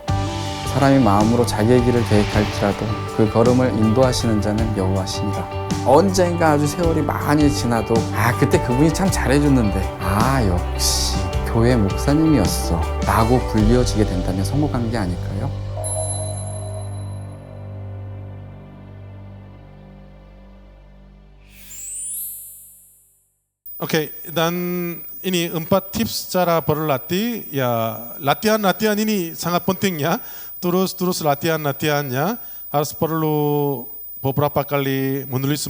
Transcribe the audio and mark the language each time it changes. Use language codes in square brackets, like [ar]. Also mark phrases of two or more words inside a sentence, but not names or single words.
[ko] 사람이 마음으로 자기의 길을 계획할지라도 그 걸음을 인도하시는 자는 여호와시니라. 언젠가 아주 세월이 많이 지나도 그때 그분이 참 잘해줬는데 역시 교회 목사님이었어 라고 불리워지게 된다면 성공한 게 아닐까요? [id] Oke, dan ini 4 tips cara berlatih. Ya, latihan ini sangat penting ya. Terus latihannya harus perlu beberapa kali menulis.